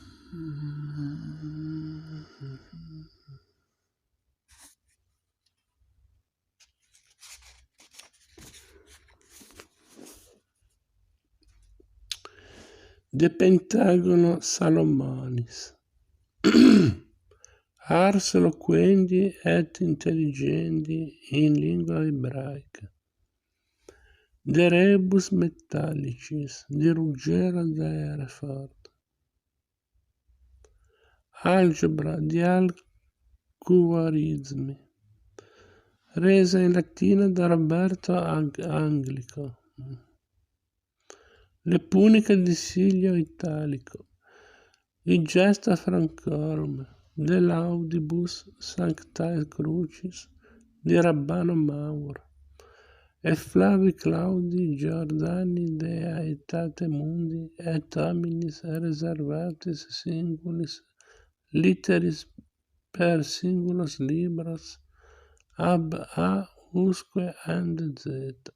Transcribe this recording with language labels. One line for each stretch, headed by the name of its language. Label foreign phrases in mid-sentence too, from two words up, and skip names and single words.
Italian: De Pentagono Salomonis. Ars loquendi et intelligendi in lingua ebraica. De rebus metallicis, di Ruggero da Hereford. Algebra di algoritmi, resa in latino da Roberto Anglico. Le puniche di Silio Italico, i gesta Francorum, dell'audibus Sanctae Crucis di Rabbano Mauro, e Flavi Claudi Giordani de aetate mundi et hominis reservatis singulis litteris per singulos libros ab A usque and Z.